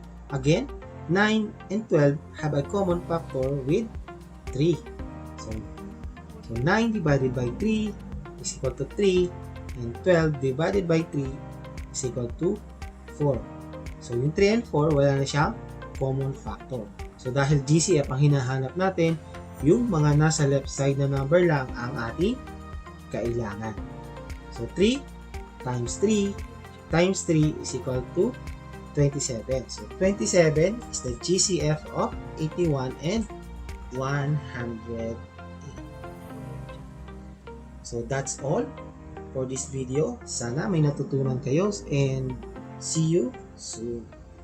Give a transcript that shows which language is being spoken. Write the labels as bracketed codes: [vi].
[en] Again, 9 and 12 have a common factor with 3. So 9 divided by 3 is equal to 3. And 12 divided by 3 is equal to 4. [tl] So, yung 3 and 4, wala na siyang common factor. So, dahil GCF ang hinahanap natin, yung mga nasa left side na number lang ang ating kailangan. [en] So, 3 times 3 times 3 is equal to 27. So, 27 is the GCF of 81 and 108. So, that's all for this video. [tl] Sana may natutunan kayo [en] and see you soon.